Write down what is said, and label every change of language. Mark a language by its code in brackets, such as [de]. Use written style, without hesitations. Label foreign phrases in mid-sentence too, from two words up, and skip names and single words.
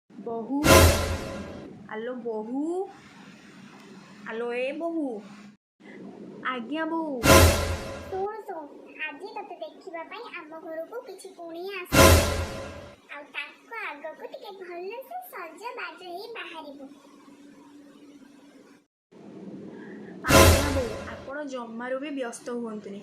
[or] ବୋହୂ ଆଲୋ ବୋହୂ ଆଲୋ ଏ ବୋହୂ ଆଜ୍ଞା ବୋହୂ ଶୁଣ ଆଜି ତତେ ଦେଖିବା ପାଇଁ ଆମ ଘରକୁ କିଛି କୁଣିଆ ଆସିବେ ଆଉ ତାଙ୍କ ଆଗକୁ ଟିକେ ଭଲସେ ସଜବାଜ ହେଇ ବାହାରିବୁ। ଆଜ୍ଞା ବୋଉ ଆପଣ ଜମାରୁ ବି ବ୍ୟସ୍ତ ହୁଅନ୍ତୁନି।